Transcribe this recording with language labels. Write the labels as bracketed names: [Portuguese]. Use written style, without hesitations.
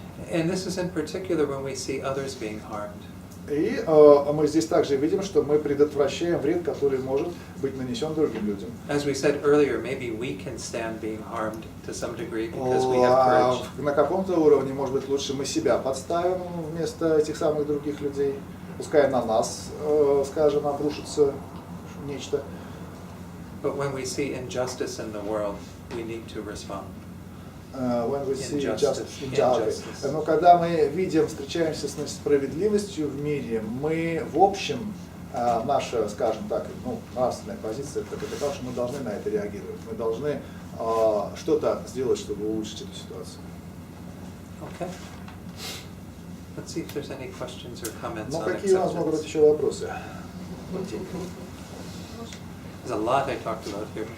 [English] And this is in particular when we see others being harmed. [Russian] И мы здесь также видим, что мы предотвращаем вред, который может быть нанесен другим людям. [English] As we said earlier, maybe we can stand being harmed to some degree because we have courage. [Russian] На каком-то уровне, может быть, лучше мы себя подставим вместо этих самых других людей. Пускай на нас, скажем, обрушится нечто. [English] But when we see injustice in the world, we need to respond. When we see injustice. [Russian] Но когда мы видим, встречаемся с несправедливостью в мире, мы в общем, наша, скажем так, нравственная позиция, это то, что мы должны на это реагировать. Мы должны что-то сделать, чтобы улучшить эту ситуацию. [English] Okay. Let's see if there's any questions or comments on [Russian] какие у нас могут быть [English] acceptance. [Russian] еще вопросы? [English] There's a lot I talked about here.